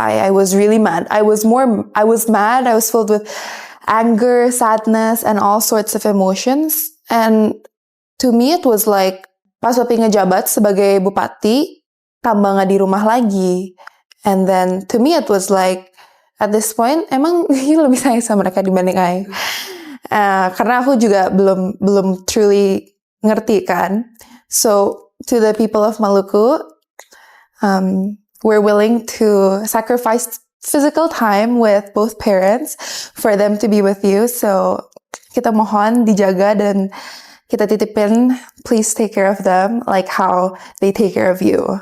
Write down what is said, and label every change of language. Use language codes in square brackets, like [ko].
[en] I was really mad. I was mad. I was filled with anger, sadness, and all sorts of emotions. And to me, it was like, [id] pas papi ngejabat sebagai bupati, tambah nggak di rumah lagi. [en] And then, to me, it was like, at this point, [id] emang [en] you [id] lebih sayang sama mereka dibanding [en] I. [id] Karena aku juga belum [en] truly [id] ngerti kan. [en] So, to the people of Maluku, we're willing to sacrifice physical time with both parents for them to be with you. So, [id] kita mohon dijaga dan kita titipin, [en] please take care of them like how they take care of you.